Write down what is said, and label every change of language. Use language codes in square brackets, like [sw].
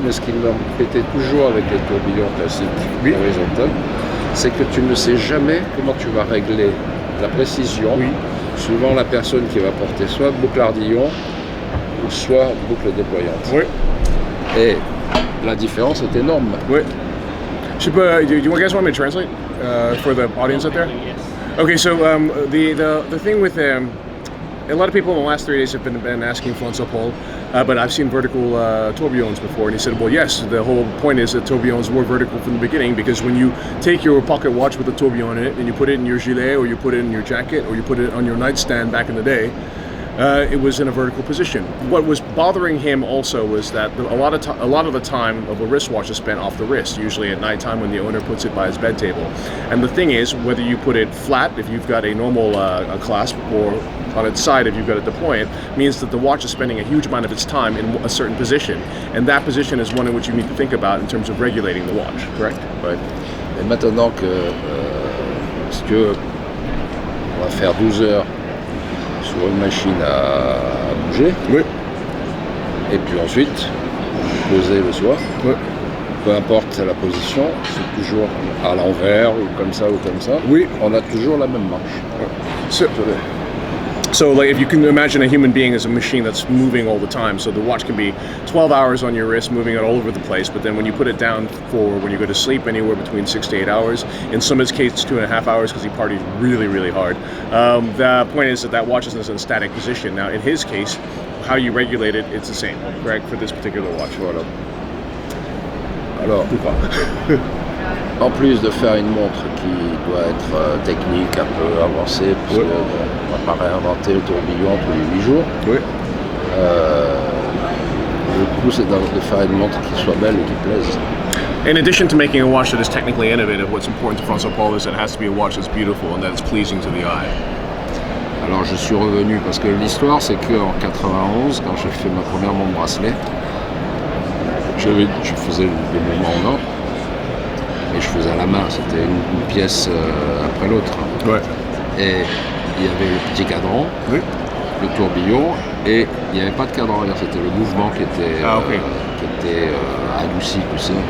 [fr] Mais ce qui m'embêtait toujours avec les tourbillons classiques horizontaux, c'est que tu ne sais jamais comment tu vas régler la précision, suivant la personne qui va porter soit boucle ardillon ou soit boucle déployante. Et la différence est énorme. [en] Do you guys want me to translate for the audience out there? Yes. Okay, so the thing with a lot of people in the last 3 days have been asking François-Paul, but I've seen vertical tourbillons before, and he said, well, yes, the whole point is that tourbillons were vertical from the beginning, because when you take your pocket watch with a tourbillon in it, and you put it in your gilet, or you put it in your jacket, or you put it on your nightstand back in the day, it was in a vertical position. What was bothering him also was that a lot of the time of a wristwatch is spent off the wrist, usually at nighttime when the owner puts it by his bed table. And the thing is, whether you put it flat, if you've got a normal clasp, or on its side if you've got it deployed, means that the watch is spending a huge amount of its time in a certain position. And that position is one in which you need to think about in terms of regulating the watch, correct? [fr] Et maintenant que, si tu veux, on va faire 12 heures sur une machine à bouger, et puis ensuite, poser le soir, peu importe la position, c'est toujours à l'envers, ou comme ça, on a toujours la même marche. [en] So like if you can imagine a human being as a machine that's moving all the time, so the watch can be 12 hours on your wrist, moving it all over the place, but then when you put it down for when you go to sleep, anywhere between 6 to 8 hours, in some of his cases 2.5 hours because he parties really, really hard. The point is that watch is in a static position. Now in his case, how you regulate it, it's the same, correct, for this particular watch. [fr] Voilà. Alors, en plus de faire une montre qui doit être technique, un peu avancée, parce qu'on ne va pas réinventer le tourbillon tous les 8 jours, le coup c'est de faire une montre qui soit belle et qui plaise. [en] In addition to making a watch that is technically innovative, what's important to François-Paul is that it has to be a watch that's beautiful and that it's pleasing to the eye. [fr] Alors je suis revenu, parce que l'histoire c'est qu'en 91, quand j'ai fait ma première montre bracelet, je faisais des mouvements en or, et je faisais à la main, c'était une pièce après l'autre. Et il y avait le petit cadran, le tourbillon, et il n'y avait pas de cadran, c'était le mouvement qui était, adouci, tu sais,